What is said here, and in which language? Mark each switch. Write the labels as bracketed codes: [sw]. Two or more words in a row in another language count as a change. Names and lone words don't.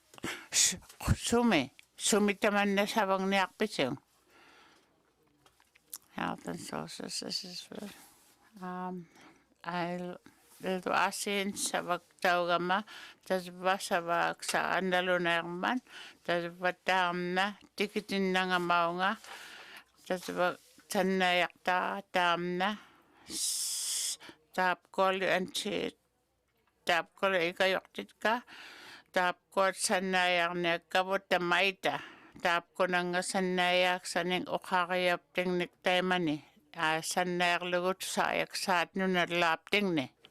[iu] sumi tamanna savagniarpitiung [en] Health and Social Services [iu] I'll asin savaktaugamma tasva savaaksaannaluneerman tasva taamna tikitinnangamaunga tasva sannayaqtaa taamna taapkuali anti taapkuali ikayoqtitka taapkuat sannaayarniakkavut tamaita taapkunanga sannaayaqsaning uqariaptingnik taimani sannaayarlugut saayaksaat nunalaaptingni